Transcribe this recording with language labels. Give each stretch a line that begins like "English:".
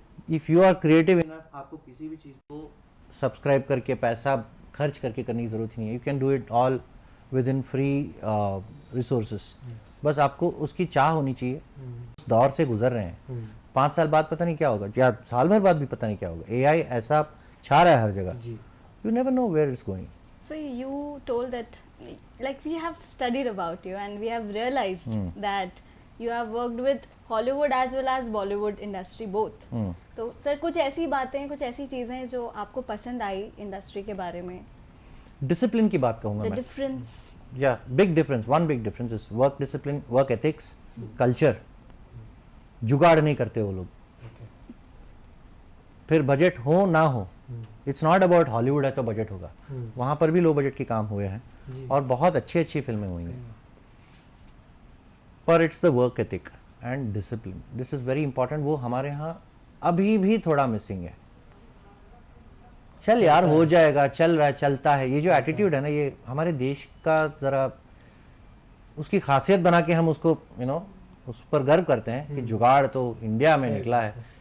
English: if you are creative enough,
Hindi: आपको किसी भी चीज़ को सब्सक्राइब करके पैसा खर्च करके करने की ज़रूरत नहीं है।
English: You can do it all with in free resources.
Hindi: बस आपको उसकी चाह होनी चाहिए। उस दौर से गुजर रहे हैं। 5 साल बाद पता नहीं क्या होगा, या साल भर बाद भी पता नहीं क्या होगा। एआई ऐसा छा रहा है हर जगह,
English: You never know where it's going. So you told that, like, we have studied about you and we have realized that you have worked with Hollywood as well as Bollywood industry both.
Hindi: तो sir कुछ ऐसी बातें, कुछ ऐसी चीज़ें जो आपको पसंद आई इंडस्ट्री के बारे में? डिसिप्लिन की बात कहूँगा
English: The
Hindi: मैं।
English: difference. Yeah, big difference. One big difference is work discipline, work ethics, culture.
Hindi: जुगाड़ नहीं करते वो लोग। फिर बजट हो ना हो,
English: it's not about Hollywood
Hindi: है तो बजट होगा, वहाँ पर भी लो बजट के काम हुए हैं और बहुत अच्छी अच्छी फिल्में हुई हैं। पर
English: It's the work ethic and discipline, this is very important.
Hindi: वो हमारे यहाँ अभी भी थोड़ा मिसिंग है। चल यार हो जाएगा, चल रहा है, चलता है, ये जो एटीट्यूड है ना, ये हमारे देश का ज़रा उसकी खासियत बना के हम उसको उस पर गर्व करते हैं कि जुगाड़ तो इंडिया में निकला है।